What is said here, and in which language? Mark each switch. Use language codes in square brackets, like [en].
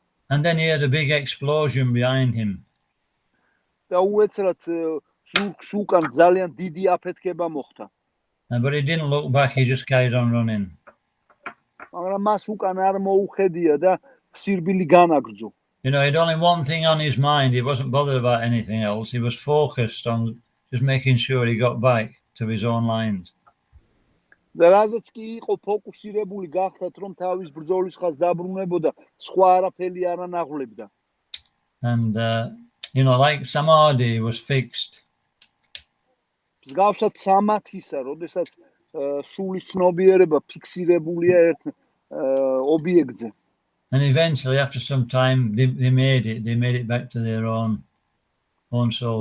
[en] And then he had a big explosion behind him. [ka] და უეცრად ზურგს უკან ძალიან დიდი აფეთქება მოხდა. [en] But he didn't look back, he just carried on running. [ka] მაგრამ მას უკან არ მოუხედია და სირბილი განაგრძო. [en] You know, he had only one thing on his mind. He wasn't bothered about anything else. He was focused on just making sure he got back to his own lines. [ka] და რაზეც კი იყო ფოკუსირებული გახდათ, რომ თავის ბრძოლის ხაზს დაბრუნებოდა, სხვა არაფერი არ ანაღლებდა. [en] And, you know, like samadhi was fixed. [ka] მსგავსად სამათისა, როდესაც სულის ცნობიერება ფიქსირებულია ერთ ობიექტზე. [en] And eventually, after some time, they made it back to their own soul.